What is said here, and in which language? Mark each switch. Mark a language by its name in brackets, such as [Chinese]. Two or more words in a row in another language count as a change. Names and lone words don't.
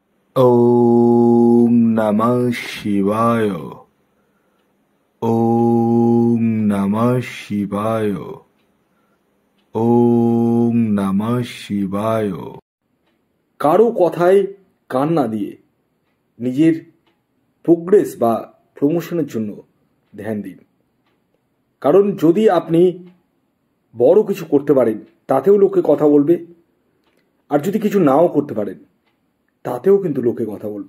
[Sanskrit] ওম নমঃ শিবায়। ওম নমঃ শিবায়। ওম নমঃ শিবায়। [Bangla] কারো কথায় কান না দিয়ে নিজের প্রোগ্রেস বা প্রমোশনের জন্য ধ্যান দিন। কারণ যদি আপনি বড় কিছু করতে পারেন তাতেও লোকে কথা বলবে, আর যদি কিছু নাও করতে পারেন তাতেও কিন্তু লোকে কথা বলবে।